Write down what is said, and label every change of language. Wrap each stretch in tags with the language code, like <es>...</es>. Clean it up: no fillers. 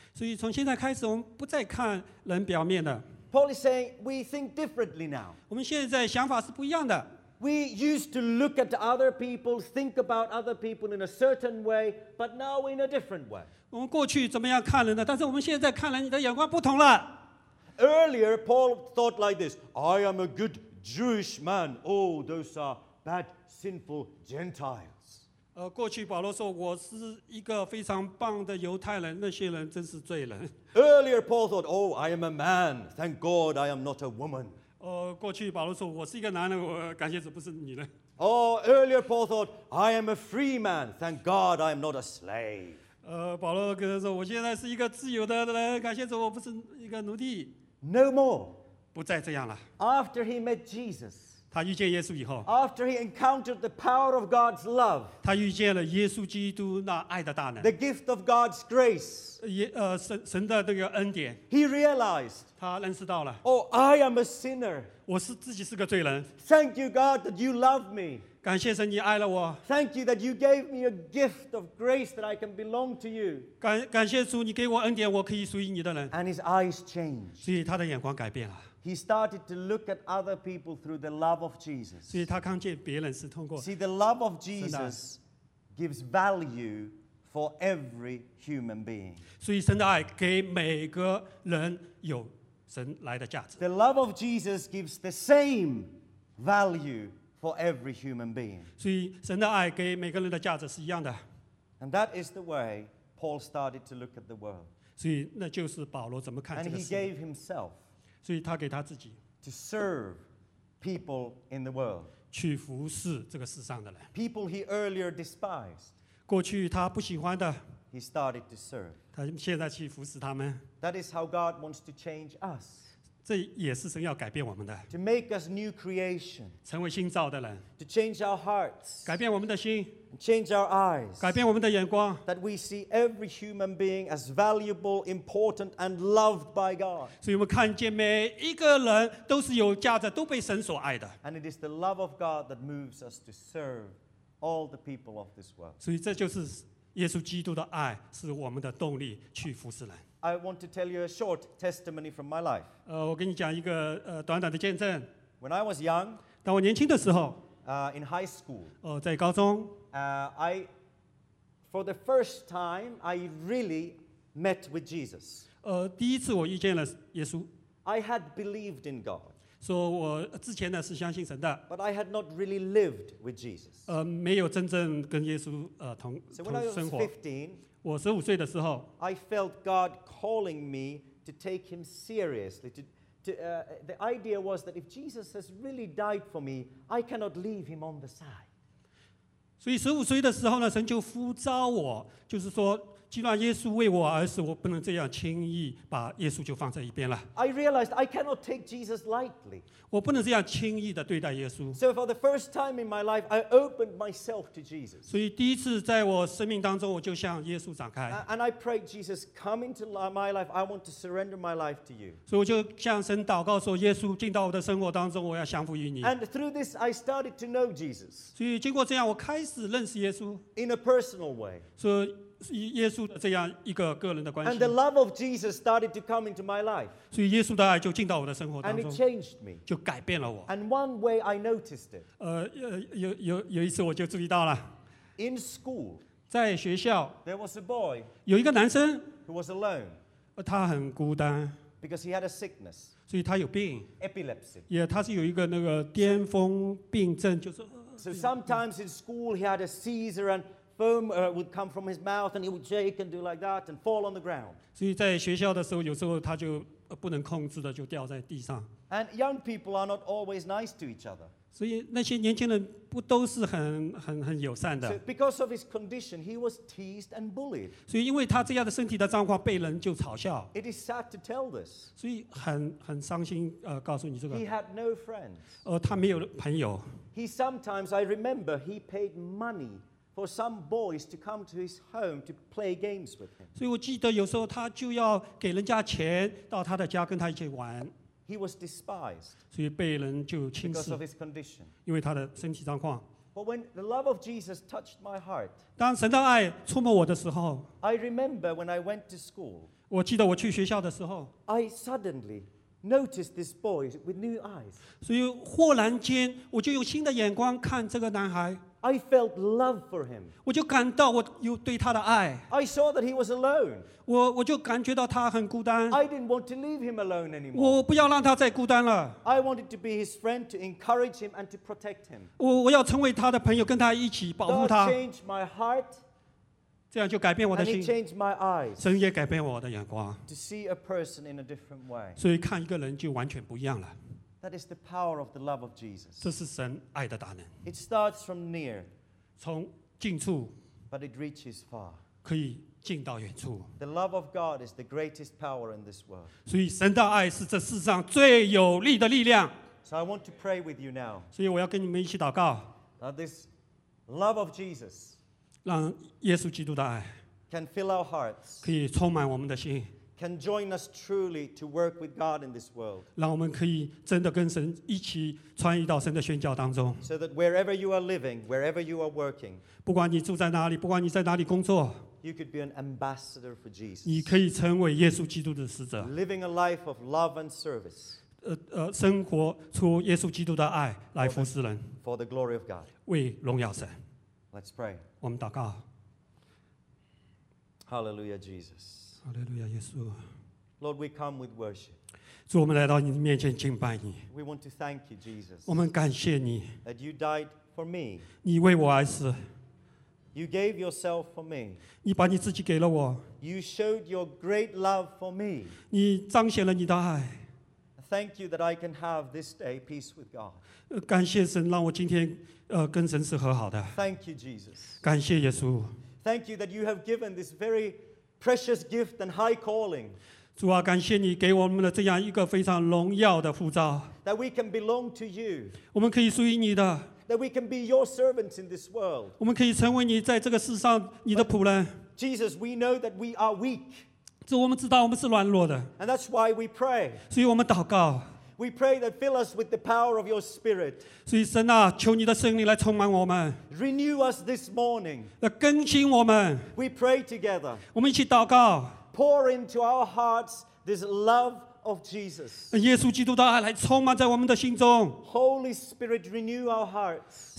<zh>所以从现在开始我们不再看人表面的</zh> <en>Paul is saying we think differently now.</en> <zh>我们现在想法是不一样的。</zh> <en>We used to look at other people, think about other people in a certain way, but now in a different way.</en> <zh>我们过去怎么样看人的？但是我们现在看人，你的眼光不同了。</zh> <en>Earlier, Paul thought like this: I am a good Jewish man. Oh, those are bad, sinful Gentiles.</en> <zh>过去保罗说我是一个非常棒的犹太人，那些人真是罪人。</zh> <en>Earlier, Paul thought, "Oh, I am a man. Thank God, I am not a woman."</en> <zh>过去保罗说我是一个男人，我感谢主不是女人。</zh> <en>Oh, earlier, Paul thought, "I am a free man. Thank God, I am not a slave."</en> <zh>保罗跟他说，我现在是一个自由的人，感谢主，我不是一个奴隶。</zh> <en>No more.</en> <zh>不再这样了。</zh> <en>After he met Jesus.</en> <zh>他遇见耶稣以后。</zh> <en>After he encountered the power of God's love.</en> <zh>他遇见了耶稣基督那爱的大能。</zh> <en>The gift of God's grace.</en> <zh>神的这个恩典</zh> <en>He realized</en> <zh>他认识到了</zh> <en>Oh, I am a sinner</en> <zh>我是自己是个罪人</zh> <en>Thank you, God, that you love me</en> <zh>感谢神你爱了我</zh> <en>Thank you that you gave me a gift of grace that I can belong to you</en> <zh>感谢主你给我恩典我可以属于你的人</zh> <en>And his eyes changed</en> <zh>所以他的眼光改变了</zh> <en>He started to look at other people through the love of Jesus.</en> <zh>所以他看见别人是通过</zh> <en>See, the love of Jesus gives value for every human being.</en> <zh>所以神的爱给每个人有神来的价值</zh> <en>The love of Jesus gives the same value for every human being.</en> <zh>所以神的爱给每个人的价值是一样的</zh> <en>And that is the way Paul started to look at the world.</en> <zh>所以那就是保罗怎么看这个</zh> <en>事 And he gave himself.</en> <zh>所以他给他自己</zh> <en>to serve people in the world,</en> <zh>去服侍这个世上的人</zh> <en>people he earlier despised,</en> <zh>过去他不喜欢的</zh> <en>he started to serve,</en> <zh>他现在去服侍他们</zh> <en>that is how God wants to change us,</en> <zh>这也是神要改变我们的</zh> <en>to make us new creation,</en> <zh>成为新造的人</zh> <en>to change our hearts,</en> <zh>改变我们的心</zh> <en>and change our eyes,</en> <zh>改变我们的眼光</zh> <en>that we see every human being as valuable, important, and loved by God.</en> <zh>所以我们看见每一个人都是有价值，都被神所爱的。</zh> <en>And it is the love of God that moves us to serve all the people of this world.</en> <zh>所以这就是耶稣基督的爱，是我们的动力去服侍人。</zh> <en>I want to tell you a short testimony from my life.</en> <zh>我跟你讲一个短短的见证。</zh> <en>When I was young,</en> <zh>当我年轻的时候</zh> <en>in high school,</en> <zh>在高中</zh> <en>I, for the first time, I really met with Jesus.</en> <zh>第一次我遇见了耶稣。</zh> <en>I had believed in God.</en> <zh>所以我之前呢是相信神的。</zh> <en>But I had not really lived with Jesus.</en> <zh>没有真正跟耶稣同生活。</zh> <en>So when I was 15,</en> <zh>我十五岁的时候</zh> <en>I felt God calling me to take him seriously. The idea was that if Jesus has really died for me, I cannot leave him on the side.</en> <zh>所以十五岁的时候呢，神就呼召我，就是说，既然耶稣为我而死，我不能这样轻易把耶稣就放在一边了。</zh> <en>I realized I cannot take Jesus lightly.</en> <zh>我不能这样轻易的对待耶稣。</zh> <en>So for the first time in my life, I opened myself to Jesus.</en> <zh>所以第一次在我生命当中，我就向耶稣展开。</zh> <en>And I prayed, Jesus, come into my life. I want to surrender my life to you.</en> <zh>所以我就向神祷告说，耶稣进到我的生活当中，我要降服于你。</zh> <en>And through this, I started to know Jesus.</en> <zh>所以经过这样，我开始认识耶稣。</zh> <en>In a personal way.</en> <zh>所以耶稣的这样一个个人的关系</zh> <en>And the love of Jesus started to come into my life.</en> <zh>所以耶稣的爱就进到我的生活当中</zh> <en>And it changed me.</en> <zh>就改变了我</zh> <en>And one way I noticed it.</en> <zh>有一次我就注意到了</zh> <en>In school.</en> <zh>在学校</zh> <en>There was a boy.</en> <zh>有一个男生</zh> <en>Who was alone.</en> <zh>他很孤单</zh> <en>Because he had a sickness.</en> <zh>所以他有病</zh> <en>Epilepsy.</en> <zh>也他是有一个那个癫疯病症就是</zh> <en>So sometimes in school he had a seizure andFoam would come from his mouth, and he would shake and do like that, and fall on the ground.</en> <zh>所以在学校的时候，有时候他就不能控制的就掉在地上。</zh> <en>And young people are not always nice to each other.</en> <zh>所以那些年轻人不都是很友善的。</zh> <en>So because of his condition, he was teased and bullied.</en> <zh>所以因为他这样的身体的状况，被人就嘲笑。</zh> <en>It is sad to tell this.</en> <zh>所以很伤心，告诉你这个。</zh> <en>He had no friends.</en> <zh>他没有朋友。</zh> <en>He sometimes, I remember, he paid money. For some boys to come to his home to play games with him.</en> <zh>所以我记得有时候他就要给人家钱到他的家跟他一起玩。</zh> <en>He was despised.</en> <zh>所以被人就轻视。</zh> <en>Because of his condition.</en> <zh>因为他的身体状况。</zh> <en>But when the love of Jesus touched my heart.</en> <zh>当神的爱触摸我的时候。</zh> <en>I remember when I went to school.</en> <zh>我记得我去学校的时候。</zh> <en>I suddenly noticed this boy with new eyes.</en> <zh>所以忽然间我就用新的眼光看这个男孩。</zh> <en>I felt love for him.</en> <zh>我就感到我有对他的爱。</zh> <en>I saw that he was alone.</en> <zh>我就感觉到他很孤单。</zh> <en>I didn't want to leave him alone anymore.</en> <zh>我不要让他再孤单了。</zh> <en>I wanted to be his friend to encourage him and to protect him.</en> <zh>我要成为他的朋友，跟他一起保护他。</zh> <en>God changed my heart.</en> <zh>这样就改变我的心。</zh> <en>And he changed my eyes.</en> <zh>神也改变我的眼光。</zh> <en>To see a person in a different way.</en> <zh>所以看一个人就完全不一样了。</zh> <en>That is the power of the love of Jesus.</en> <zh>这是神爱的大能。</zh> <en>It starts from near,</en> <zh>从近处</zh> <en>but it reaches far.</en> <zh>可以近到远处。</zh> <en>The love of God is the greatest power in this world.</en> <zh>所以神的爱是这世上最有力的力量。</zh> <en>So I want to pray with you now.</en> <zh>所以我要跟你们一起祷告。</zh> <en>That this love of Jesus,</en> <zh>让耶稣基督的爱</zh> <en>can fill our hearts.</en> <zh>可以充满我们的心。</zh> <en>Can join us truly to work with God in this world.</en> <zh>让我们可以真的跟神一起参与到神的宣教当中。</zh> <en>So that wherever you are living, wherever you are working,</en> <zh>不管你住在哪里，不管你在哪里工作，</zh> <en>you could be an ambassador for Jesus.</en> <zh>你可以成为耶稣基督的使者。</zh> <en>Living a life of love and service.</en> <zh>生活出耶稣基督的爱来服侍人。</zh> <en>For the glory of God.</en> <zh>为荣耀神。</zh> <en>Let's pray.</en> <zh>我们祷告。</zh> <en>Hallelujah, Jesus.</en> <zh>Hallelujah, 耶稣。</zh> <en>Lord, we come with worship.</en> <zh>主，我们来到你面前敬拜你。</zh> <en>We want to thank you, Jesus.</en> <zh>我们感谢你。</zh> <en>That you died for me.</en> <zh>你为我而死。</zh> <en>You gave yourself for me.</en> <zh>你把你自己给了我。</zh> <en>You showed your great love for me.</en> <zh>你彰显了你的爱。</zh> <en>Thank you that I can have this day peace with God.</en> <zh>感谢神让我今天跟神是和好的。</zh> <en>Thank you, Jesus.</en> <zh>感谢耶稣。</zh> <en>Thank you that you have given this very precious gift and high calling.</en> <zh>主啊，感谢你给我们的这样一个非常荣耀的呼召。</zh> <en>That we can belong to you.</en> <zh>我们可以属于你的。</zh> <en>That we can be your servants in this world.</en> <zh>我们可以成为你在这个世上你的仆人。</zh> <en>Jesus, we know that we are weak.</en> <zh>主，我们知道我们是软弱的。</zh> <en>And that's why we pray.</en> <zh>所以我们祷告。</zh> <en>We pray that fill us with the power of your spirit.</en> <zh>所以神啊，求你的圣灵来充满我们。</zh> <en>Renew us this morning.</en> <zh>来更新我们。</zh> <en>We pray together.</en> <zh>我们一起祷告。</zh> <en>Pour into our hearts this love of Jesus.</en> <zh>耶稣基督的爱来充满在我们的心中。</zh> <en>Holy Spirit, renew our hearts.</en>